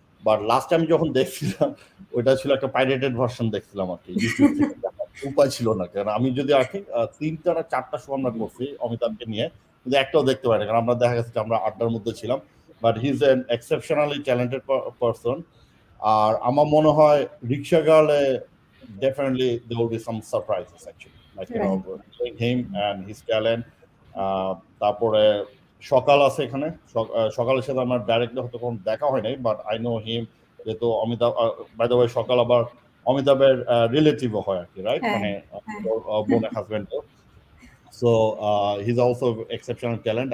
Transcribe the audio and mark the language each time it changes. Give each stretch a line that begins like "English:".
English: but last time
Bangla: যখন দেখছিলাম, ওইটা ছিল একটা পাইরেটেড ভার্সন দেখছিলাম আর কি, ইউটিউব থেকে। উপায় ছিল না, কারণ আমি যদি আর কি 3টা না 4টা শো আমরা করছি অমিতাভকে নিয়ে, কিন্তু একটাও দেখতে পাই না, কারণ আমরা দেখা গেছে যে আমরা আড্ডার মধ্যে ছিলাম।
English: But he is an exceptionally talented person.
Bangla: আর আমার মনে হয় রিক্সা গার্লে
English: definitely there will be some surprises actually, showing him and his talent.
Bangla: তারপরে সকাল আছে এখানে, সকালের সাথে আমার ডাইরেক্টলি হয়তো কোনো দেখা হয় নাই,
English: but I know him,
Bangla: যেহেতু অমিতাভ,
English: by the way,
Bangla: সকাল আবার অমিতাভের রিলেটিভও হয় আর কি, রাইট? মানে বোনের husband.
English: So he is also exceptional talent.